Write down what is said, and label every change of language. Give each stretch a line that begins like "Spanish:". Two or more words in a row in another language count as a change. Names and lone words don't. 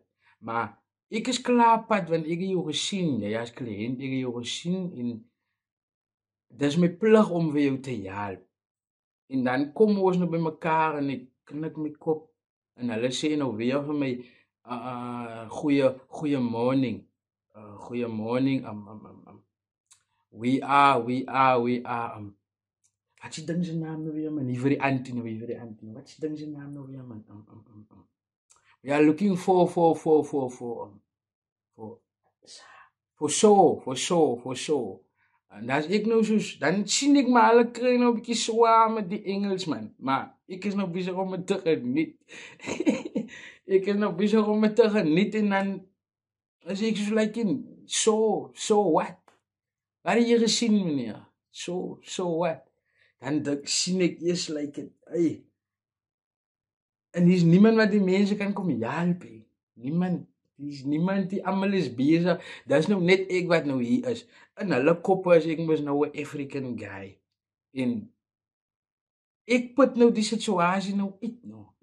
Afrikaans: Maar ek is klaar pad, want ek het jou gesien. Jy as kliënt, ek het jou gesien en dis my plig om vir jou te help. En dan kom ons nou by mekaar en ek knik my kop en hulle sê nou weer vir my goeie morning.
English: Goeie morning. We are.
Afrikaans: Wat is ding se naam nou weer man? Nie vir die auntie. Wat is ding se naam nou weer man?
English: We are looking for show.
Afrikaans: En dan ek nou soos, dan sien ek maar hulle kry nou 'n bietjie swaar met die Engels man. Maar ek is nou besig om dit te geniet. Ek is nou besig om dit te geniet en dan as ek soos like in
English: so what?
Afrikaans: Wat het jy gesien meneer?
English: So what?
Afrikaans: Dan sien ek eers
English: like it.
Afrikaans: En hier's niemand wat die mense kan kom help nie. Niemand die almal is besig. Dis nou net ek wat nou hier is. In hulle koppe is ek mos nou 'n
English: African guy.
Afrikaans: En ek put nou die situasie nou uit nou.